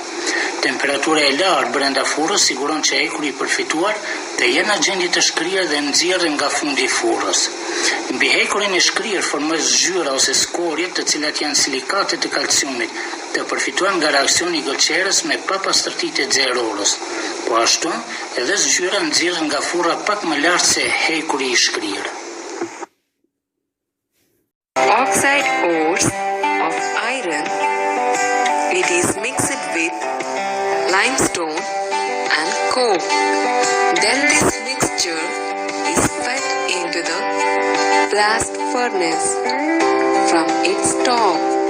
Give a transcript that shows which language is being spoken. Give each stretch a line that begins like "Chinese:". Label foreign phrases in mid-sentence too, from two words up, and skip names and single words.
Albanian: Temperatura e lartë brenda furrës siguron që hekuri I përfituar të jenë në gjendje të shkrirë dhe nxjerrën nga fundi I furrës. Mbi hekurin e shkrirë formohet zgjyra ose skorje, të cilat janë silikate të kalciumit, të përfituar nga reaksioni I gëlqerës me papastërtitë e nxehtërorës. Po ashtu, edhe zgjyra nxjerrën nga furra pak më lart se hekuri I shkrirë.
English: Oxide ores of iron, it is mixed with limestone and coke. Then this mixture is fed into the blast furnace from its top.